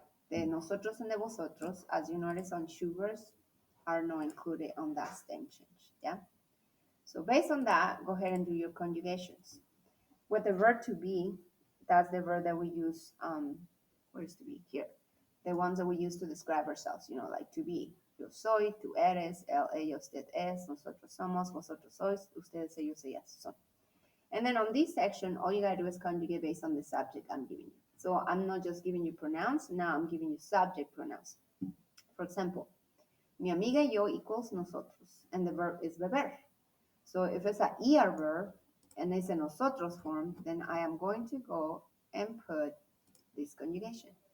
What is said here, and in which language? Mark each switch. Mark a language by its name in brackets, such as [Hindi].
[English] The nosotros and the vosotros, as you notice on Schubers, are not included on that stem change. Yeah. So based on that, go ahead and do your conjugations. With the verb to be, that's the verb that we use. Where's to be? Here. The ones that we use to describe ourselves, like to be. [Spanish] Yo soy, tú eres, él, ella, usted es, nosotros somos, vosotros sois, ustedes, ellos, ellas son. [English] And then on this section, all you gotta do is conjugate based on the subject I'm giving you. So I'm not just giving you pronouns, now I'm giving you subject pronouns. For example, [Spanish] mi amiga y yo [English] equals nosotros, and the verb is beber. So if it's an ER verb and it's a nosotros form, then I am going to go and put this conjugation.